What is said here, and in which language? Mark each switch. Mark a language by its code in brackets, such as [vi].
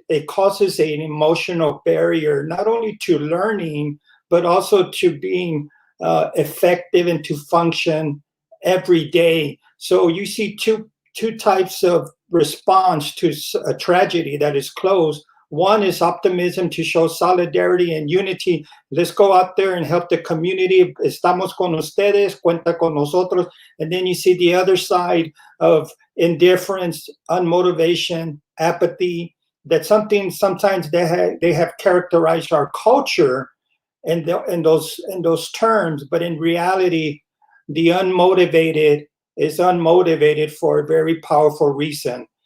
[en] It causes an emotional barrier, not only to learning, but also to being effective and to function every day. So you see two types of response to a tragedy that is close. One is optimism, to show solidarity and unity. Let's go out there and help the community. [es] Estamos con ustedes, cuenta con nosotros. [en] And then you see the other side of indifference, unmotivation, apathy. That's something sometimes they have characterized our culture in those terms. But in reality, the unmotivated is unmotivated for a very powerful reason.